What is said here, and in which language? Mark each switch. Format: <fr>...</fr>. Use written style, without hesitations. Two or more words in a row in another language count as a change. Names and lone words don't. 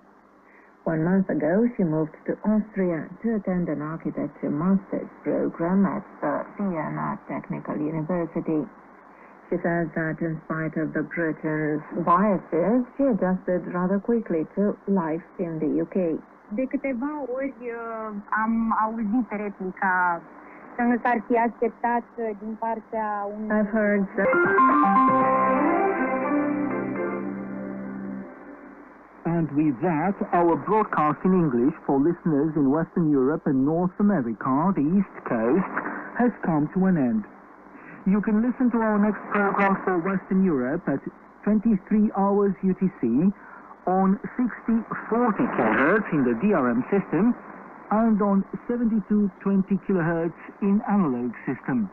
<en>1 month ago, she moved to Austria to attend an architecture master's program at the Vienna Technical University. She says that in spite of the Britain's biases, she adjusted rather quickly to life in the UK.</en> <ro>De câteva ori am auzit replica să nu s-ar fi așteptat din partea unui...</ro> <en>I've heard that... And with that, our broadcast in English for listeners in Western Europe and North America, the East Coast, has come to an end. You can listen to our next program for Western Europe at 23 hours UTC on 6040 kHz in the DRM system and on 7220 kHz in analog system.</en>